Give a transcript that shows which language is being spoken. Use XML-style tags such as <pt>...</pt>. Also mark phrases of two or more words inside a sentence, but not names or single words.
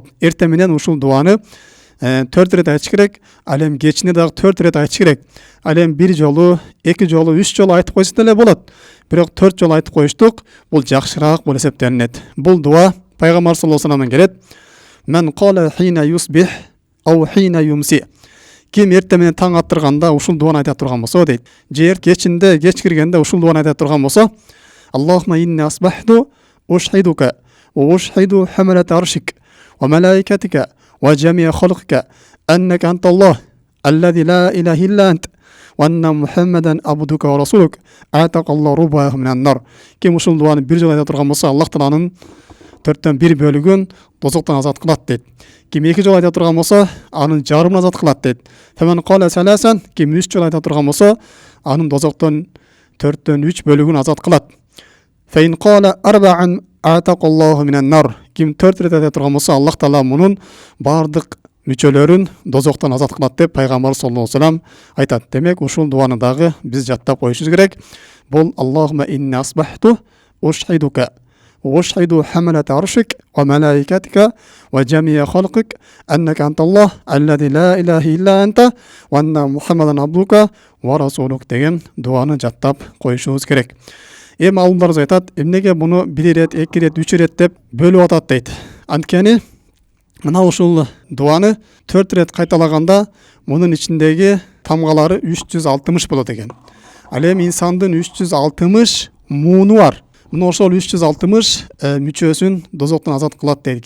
<ky>Эртең менен ушул дуаны 4 рет айтыш керек. Ал эми кечине дагы 4 рет айтыш керек. Ал эми 1 жолу, 2 жолу, 3 жолу айтып койсо деле болот. Бирок 4 жолу айтып коюштук бул жакшыраак болуп эсептелинет. Бул дуа пайгамбар</ky> <ar>صلى الله عليه وسلم</ar> <ky>келет.</ky> <ar>من قال حين يصبح أو حين يمسي.</ar> <ky>Ким эртең менен таң аттырганда ушул дуаны айта турган болсо дейт. Же кечинде, кеч киргенде ушул дуаны айта турган болсо,</ky> <ar>اللهم إني أصبحت أشهدك وأشهد حملة عرشك وملائكتك وجميع خلقك أنك أنت الله الذي لا إله إلا أنت وأن محمدا عبدك ورسولك أعتقك الله ربعه من النار.</ar> <ky>Ким ушул дуаны бир жолу айта турган болсо, Аллах тааланын 4төн 1 бөлүгүн дозоктон азат кылат дейт. Ким 2 жолу айта турган болсо, анын жарымын азат кылат дейт.</ky> <ar>فمن قال ثلاثا,</ar> <ky>ким 3 жолу айта турган болсо, анын дозоктон 4төн 3 бөлүгүн азат кылат.</ky> <ar>فإن قال أربعا أعتقه الله من النار.</ar> <ky>Ким 4 рет айта турган болсо, Аллах таала мунун бардык мүчөлөрүн дозоктон азат кылат деп пайгамбар</ky> <ar>صلى الله عليه وسلم</ar> <ky>айтат. Демек, ушул дуаны дагы биз жаттап коюшубуз керек. Бул</ky> <ar>اللهم إني أصبحت أشهدك واشهد حملة عرشك وملائكتك وجميع خلقك أنك أنت الله الذي لا إله إلا أنت وأن محمدا عبدك ورسولك</ar> <ky>деген дуаны жаттап коюшубуз керек. Эми алымдарыбыз айтат, эмнеге буну 1 рет, 2 рет, 3 рет деп бөлүп атат дейт. Анткени мына ушул дуаны 4 рет кайталаганда мунун ичиндеги тамгалары 360 болот экен. Ал эми инсандын 360 мууну бар. Мына ошол 360 мүчөсүн дозоктон азат кылат дейт.</ky>